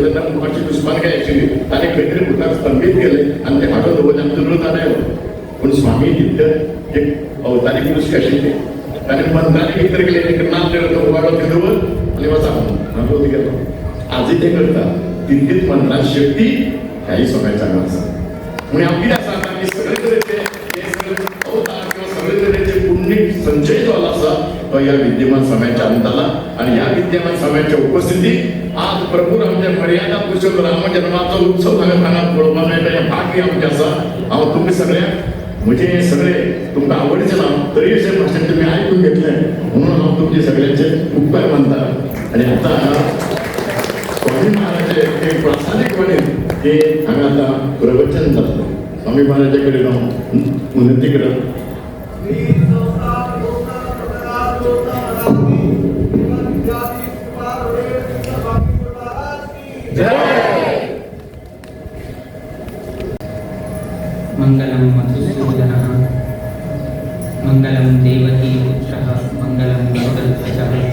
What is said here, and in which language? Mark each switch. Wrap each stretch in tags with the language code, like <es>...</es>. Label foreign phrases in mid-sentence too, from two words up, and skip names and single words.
<kok>तेन्ना मुखारची दुस्मानकाय आशिल्ली ताणें खंय तरी मुखार स्तंभीत केले आनी ते हाडून दवरले आनी तो रथ आडायलो पूण स्वामी तितलें एक अवतारीक दृश्य आशिल्ली ताणें मंत्रांनी कितें तरी केलें एक नाल्ल तो उबाडलो थंय दवर आनी वचा म्हणून रथ गेलो आजूय ते करता तितलीच मंत्रांची शक्ती ह्याही स्वाम्याच्या हांगा आसा म्हण हांव कितें आसा आतां की सगळे तरेचे हे सगळे अवतार किंवा सगळे तरेचे पुण्य संचय जो आसा तो ह्या विद्यमान स्वाम्याच्या अंत आला आणि ह्या विद्यमान स्वाम्याच्या उपस्थितीत आज प्रभू आमच्या मर्यादा पुरुषोत्तम राम जन्माचा उत्सव हांगा हांगा पळोवपाक मेळटा हें भाग्य आमचें आसा हांव तुमी सगळ्यांक म्हणजे सगळे तुमकां आवडचे ना तरी अशें भाशण तुमी आयकून घेतलें म्हणून हांव तुमचे सगळ्यांचे उपकार मानता आनी आतां स्वामी महाराज एक प्रासादीकपणे हे हांगा आतां प्रवचन जातलें स्वामी महाराजा कडेन हांव उनती करत</kok> <sa>मंगलम मधुसूदनः मंगलम देवकी पुत्रः मंगलम गरुडध्वजः</sa>